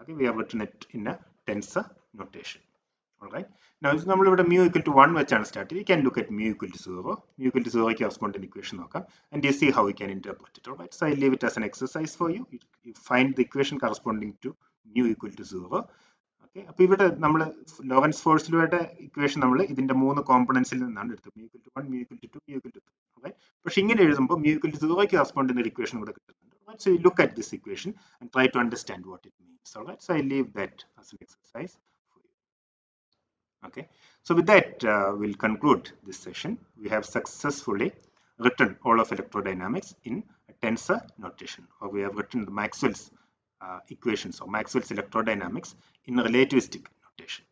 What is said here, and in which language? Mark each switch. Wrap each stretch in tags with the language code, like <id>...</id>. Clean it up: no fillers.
<en>Okay, we have written it in a tensor notation. All right, now if</en> <ml>നമ്മൾ ഇവിടെ</ml> <en>mu equal to 1</en> <ml>വെച്ചാണ്</ml> <en>start ചെയ്തത്, you can look at mu equal to 0. Mu equal to 0 corresponding equation</en> <ml>നോക്കാം,</ml> <en>and you see how we can interpret it. All right, so I leave it as an exercise for you. You find the equation corresponding to mu equal to 0.</en> <ml>Okay, അപ്പോൾ ഇവിടെ നമ്മൾ Lorentz force ലോയുടെ equation നമ്മൾ ഇതിന്റെ 3 കോമ്പണൻസിൽ നിന്നാണ് എടുത്തത്.</ml> <en>mu equal to 1, mu equal to 2, mu equal to 3.</en> <ml>Right, പക്ഷെ ഇങ്ങനെ എഴുതുമ്പോൾ mu equal to 0 corresponding equation ഇവിടെ കിട്ടുന്നുണ്ട്.</ml> <en>Right, so you look at this equation and try to understand what it means. All right, so I leave that as an exercise for you. Okay, so with that we'll conclude this session. We have successfully written all of electrodynamics in a tensor notation, or we have written the Maxwell's equations, or Maxwell's electrodynamics in relativistic notation.</en>